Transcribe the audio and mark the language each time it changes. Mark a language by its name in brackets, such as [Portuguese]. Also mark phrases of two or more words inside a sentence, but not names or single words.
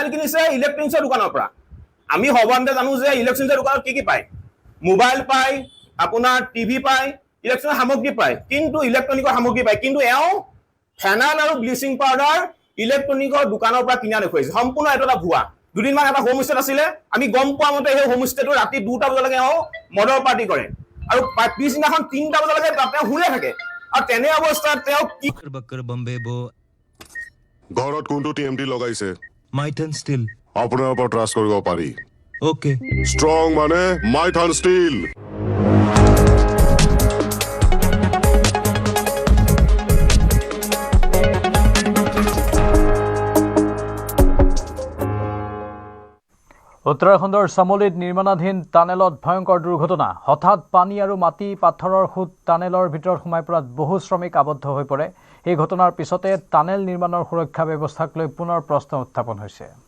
[Assamese] কিনিছে ইলেক্ট্ৰনিক্সৰ দোকানৰ পৰা আমি সৰ্বসাধাৰণতে জানো যে ইলেক্ট্ৰনিক্সৰ দোকানত কি পায় মোবাইল পায় আপোনাৰ টিভি পায় ইলেক্ট্ৰনিক সামগ্ৰী পায় কিন্তু ইলেক্ট্ৰনিকৰ সামগ্ৰী পায় কিন্তু এও ফেনাইল আৰু ব্লিচিং পাউডাৰ ইলেক্ট্ৰনিকৰ দোকানৰ পৰা কিনা দেখুৱাইছে সম্পূৰ্ণ এটা ভুৱা দুদিনমান এটা হোমষ্টেত আছিলে আমি গম পোৱা মতে সেই হোমষ্টেটো ৰাতি 2টা বজালৈকে মদৰ পাৰ্টি কৰে আৰু পিছদিনাখন 3টা বজালৈকে তেওঁ শুয়ে থাকে আৰু তেনে অৱস্থাত তেওঁ কি बक्कर बम्बे बो ঘৰত কোনটো টিএমটি লগাইছে [Hindi] माइथन स्टिल [Assamese] আপোনাৰ ওপৰত ট্ৰাষ্ট কৰিব পাৰি [English] ओके [Assamese] ষ্ট্ৰং মানে মাইথান ষ্টিল উত্তৰাখণ্ডৰ চামোলীত নিৰ্মাণাধীন টানেলত ভয়ংকৰ দুৰ্ঘটনা হঠাৎ পানী আৰু মাটি পাথৰৰ খুঁট টানেলৰ ভিতৰত সোমাই পৰাত বহু শ্ৰমিক আবদ্ধ হৈ পৰে এই ঘটনাৰ পিছতে টানেল নিৰ্মাণৰ সুৰক্ষা ব্যৱস্থাক লৈ পুনৰ প্ৰশ্ন উত্থাপন হৈছে